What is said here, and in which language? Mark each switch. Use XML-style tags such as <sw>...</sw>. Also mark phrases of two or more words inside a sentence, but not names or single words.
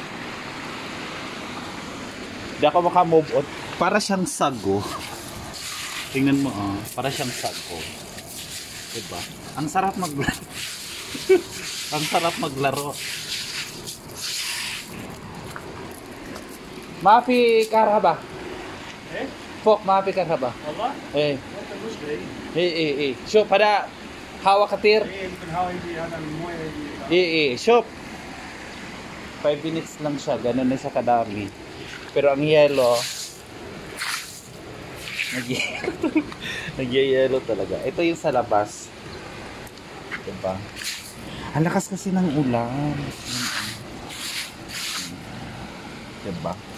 <tl>Di ako makamove on. Para siyang sago. Tingnan mo, oh. Para siyang sago. Diba? Ang sarap maglaro. Ang sarap maglaro.</tl> <ar>ما في كهربا. فوق ما في كهرباء والله؟ ايه انت المشكله ايه شوف هذا هواء كتير يمكن هوا يجي هذا المويه يجي</ar> <tl>شوف 5 minutes lang siya, ganun na siya kadami. Pero ang yellow nag-yellow talaga. Ito yung sa labas. Diba? Ang lakas kasi ng ulan. Diba?</tl>